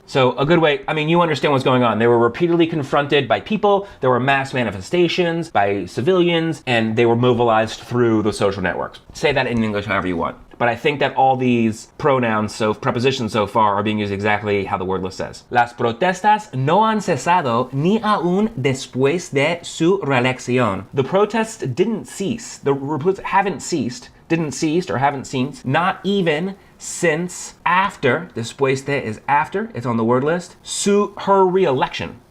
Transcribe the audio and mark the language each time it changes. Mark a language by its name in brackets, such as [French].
[English] So a good way, you understand what's going on. They were repeatedly confronted by people, there were mass manifestations by civilians, and they were mobilized through the social networks. Say that in English however you want. But I think that all these prepositions so far are being used exactly how the word list says. [Spanish] Las protestas no han cesado ni aún después de su reelección. [English] The protests didn't cease. The protests haven't ceased. Haven't ceased, not even since after, [Spanish] después de [English] is after, it's on the word list, her reelection.